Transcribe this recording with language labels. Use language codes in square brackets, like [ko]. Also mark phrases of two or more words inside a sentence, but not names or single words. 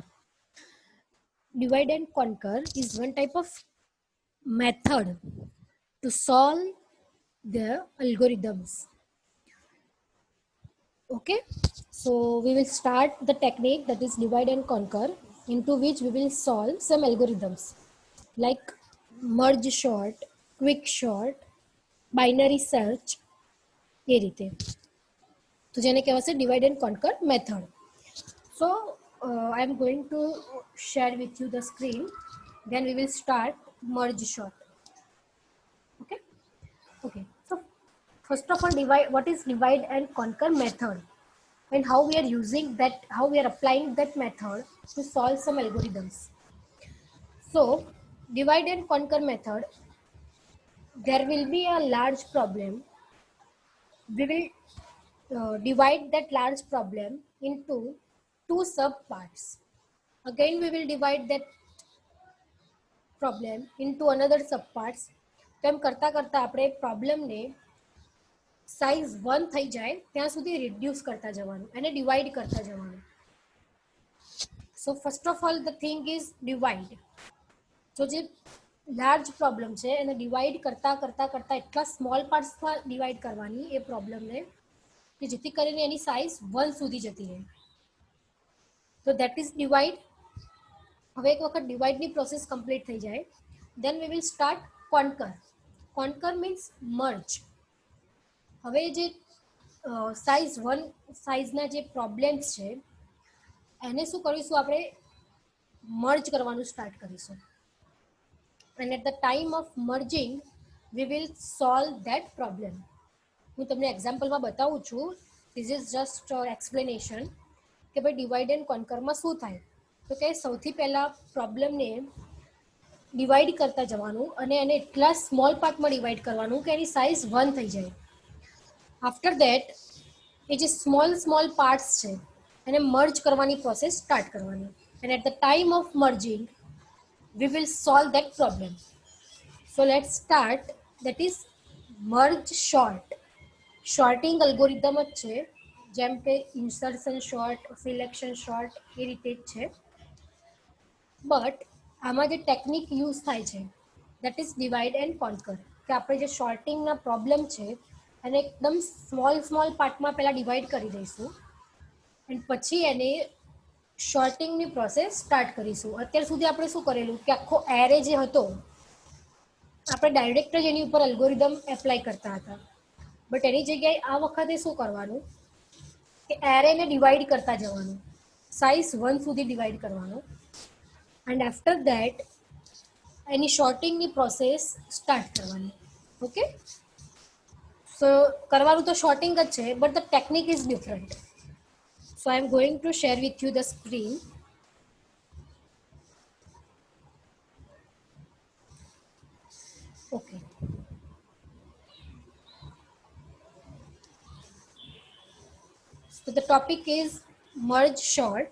[en] Divide and conquer is one type of method to solve the algorithms. Okay, so we will start the technique that is divide and conquer, into which we will solve some algorithms like merge sort, quick sort, binary search, [gu] એ રીતે તો જેને કહેવાશે [en] divide and conquer method. So I am going to share with you the screen, then we will start merge sort. Okay, okay, so first of all, divide, what is divide and conquer method and how we are using that, how we are applying that method to solve some algorithms. So divide and conquer method, there will be a large problem. We will divide that large problem into two sub parts. Again we will divide that problem into another sub parts. [gu] તેમ કરતા કરતા આપણે problem ને size 1 થઈ જાય ત્યાં સુધી reduce કરતા જવાનું, એને divide કરતા જવાનું. [en] So first of all the thing is divide. [gu] So જે [en] large problem [gu] છે એને divide કરતા કરતા કરતા એટલા [en] small parts [gu] માં divide કરવાની એ problem ને કે જેથી કરીને એની size 1 સુધી જતી રહે. [en] So that is divide. [gu] હવે એક વખત divide ની process complete થઈ જાય, [en] then we will start conquer. Conquer means merge. [gu] હવે જે size 1 size ના જે problems છે એને શું કરીશું આપણે merge કરવાનું start કરીશું, [en] and at the time of merging we will solve that problem. [gu] હું તમને એક્ઝામ્પલમાં બતાવું છું. [en] This is just explanation [gu] કે ભાઈ [en] divide and conquer [gu] માં શું થાય. તો કે સૌથી પહેલા [en] problemને divide [gu] કરતા જવાનું અને એને એટલા [en] small partમાં divide [gu] કરવાનું કે એની સાઇઝ 1 થઈ જાય. [en] after that [gu] એ જે [en] small parts [gu] છે એને મર્જ કરવાની [en] process start કરવાની, and at the time of merging we will solve that problem. So let's start. That is merge sort. Sorting algorithm [gu] જ છે, જેમ કે [en] insertion sort, selection sort, [gu] એ રીતે જ છે. [en] બટ [gu] આમાં જે [en] technique use [gu] થાય છે [en] that is divide and conquer, [gu] કે આપણે જે શોર્ટિંગના પ્રોબ્લેમ છે એને એકદમ [en] small partમાં [gu] પહેલાં ડિવાઈડ કરી દઈશું એન્ડ પછી એને શોર્ટિંગની [en] process start [gu] કરીશું. અત્યાર સુધી આપણે શું કરેલું કે આખો એરે જે હતો આપણે ડાયરેક્ટ જ એની ઉપર [en] algorithm apply [gu] કરતા હતા, બટ એની જગ્યાએ આ વખતે શું કરવાનું કે એરેને ડિવાઈડ કરતા જવાનું, સાઇઝ 1 સુધી ડિવાઈડ કરવાનું, [en] and after that any sorting ની process start કરવાની. Okay, so [gu] કરવાનું તો sorting જ છે, [en] but the technique is different. So I am going to share with you the screen. Okay, so the topic is merge sort.